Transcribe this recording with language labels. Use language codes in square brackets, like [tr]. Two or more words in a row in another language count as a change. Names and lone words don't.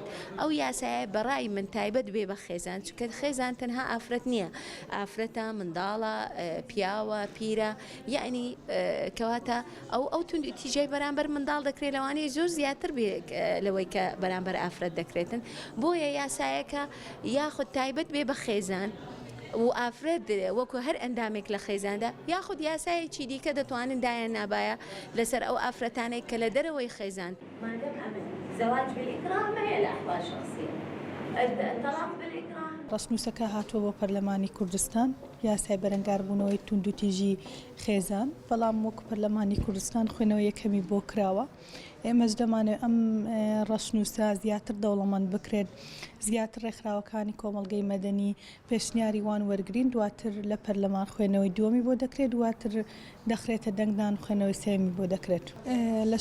[ckb] ئەو یاسایە بەڕای من تایبەت بێ بە خێزان چونکە خێزان تەنها ئافرەت نییە ئافرەتە منداڵە پیاوە پیرە یعنی کەواتە ئەو توندوتیژەی بەرامبەر منداڵ دەکرێت لەوانەیە زۆر زیاتر بێ لەوەی کە بەرامبەر ئافرەت دەکرێتن بۆیە یاسایەکە یاخود تایبەت بێ بە خێزان و ئافرەت وەکو هەر ئەندامێک لە خێزاندا یاخود یاسایەکی دیکە دەتوانن دایان نابایە لەسەر ئەو ئافرەتانێک کە لە دەرەوەی خێزان [ar] زواج بالإكراه ما هي الأحوال الشخصية الطلاق بالإكراه [ckb] ڕەسنووسەکە هاتووە بۆ پەرلەمانی کوردستان یاسای بەرەنگاربوونەوەی توندوتیژی خێزان بەڵام وەکو پەرلەمانی کوردستان خوێنەوە یەکەمی بۆ کراوە ئێمەش دەمانێت ئەم ڕەسنووسە زیاتر دەوڵەمەند بکرێت زیاتر ڕێکخراوەکانی کۆمەڵگەی مەدەنی پێشنیاری وان وەرگرین دواتر لە پەرلەمان خوێنەوەی دووەمی بۆ دەکرێت دواتر دەخرێتە دەنگدان خوێنەوەی سێمی بۆ دەکرێت لە